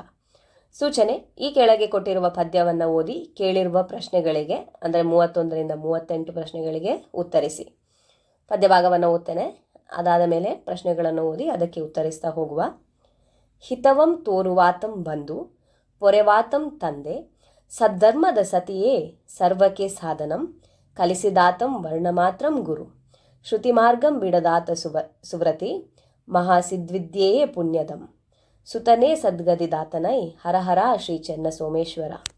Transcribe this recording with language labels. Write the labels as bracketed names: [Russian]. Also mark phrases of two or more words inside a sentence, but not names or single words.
[Kannada] ಸೂಚನೆ: ಈ ಕೆಳಗೆ ಕೊಟ್ಟಿರುವ ಪದ್ಯವನ್ನು ಓದಿ ಕೇಳಿರುವ ಪ್ರಶ್ನೆಗಳಿಗೆ ಅಂದರೆ 31ರಿಂದ 38 ಪ್ರಶ್ನೆಗಳಿಗೆ ಉತ್ತರಿಸಿ. ಪದ್ಯಭಾಗವನ್ನು ಓದ್ತೇನೆ. ಅದಾದ ಮೇಲೆ ಪ್ರಶ್ನೆಗಳನ್ನು ಓದಿ ಅದಕ್ಕೆ ಉತ್ತರಿಸ್ತಾ ಹೋಗುವ. ಹಿತವಂ ತೋರುವಾತಂ ಬಂಧು ಪೊರೆವಾತಂ ತಂದೆ ಸದ್ಧರ್ಮದ ಸತಿಯೇ ಸರ್ವಕ್ಕೆ ಸಾಧನಂ ಕಲಿಸಿದಾತಂ ವರ್ಣಮಾತ್ರಂ ಗುರು ಶ್ರುತಿಮಾರ್ಗಂ ಬಿಡದಾತ ಸುವ್ರತಿ ಮಹಾಸಿದ್ವಿದ್ಯೆಯೇ ಪುಣ್ಯದಂ ಸುತನೇ ಸದ್ಗದಿದಾತನೈ ಹರಹರ ಶ್ರೀ ಚೆನ್ನ ಸೋಮೇಶ್ವರ.